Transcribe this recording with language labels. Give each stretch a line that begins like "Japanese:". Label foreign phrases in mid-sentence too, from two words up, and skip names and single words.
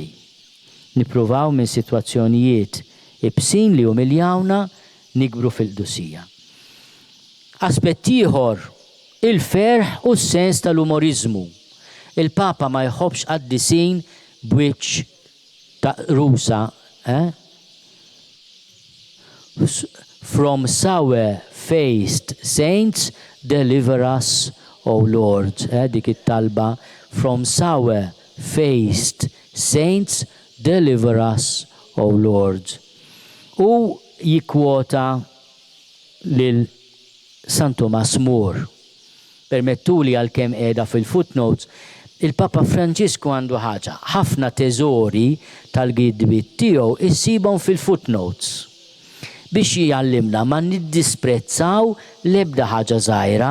Maltese: Nippruvaw minn sitwazzjonijiet ibsin li umiljawna nikbru fil-qdusija. Aspett ieħor, il-ferħ u s-sens tal-umorizmu. Il-Papa ma jħobbx qaddisin b'wiċċ ta' rusa.
English: From sour-faced saints, deliver us, O Lord.
Maltese: Dik it-talba.
English: From sour-faced saints, deliver us, O Lord.
Maltese: U jikwota lil San Thomas More. Permettuli għal-kem qiegħda fil-footnotes, il-Papa Franġisku għandu ħaġa, ħafna teżori tal-gidbit tiegħu issibhom fil-footnotes biex jgħallimna ma niddisprezzaw l-ebda ħaġa żgħira.